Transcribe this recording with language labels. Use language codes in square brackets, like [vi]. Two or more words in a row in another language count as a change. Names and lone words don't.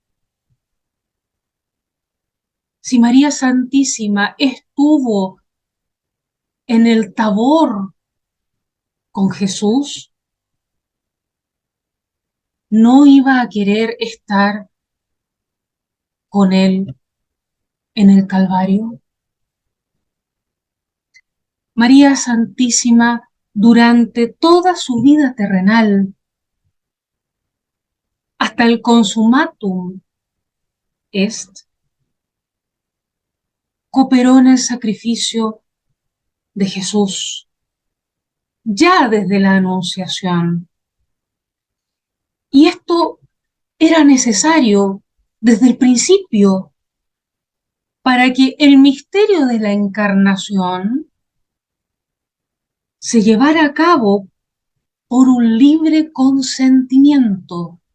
[es] Si María Santísima estuvo en el Tabor con Jesús, no iba a querer estar con él en el Calvario. María Santísima, durante toda su vida terrenal, hasta el [la] consumatum est, [es] cooperó en el sacrificio de Jesús, ya desde la Anunciación. Y esto era necesario desde el principio para que el misterio de la encarnación se llevara a cabo por un libre consentimiento.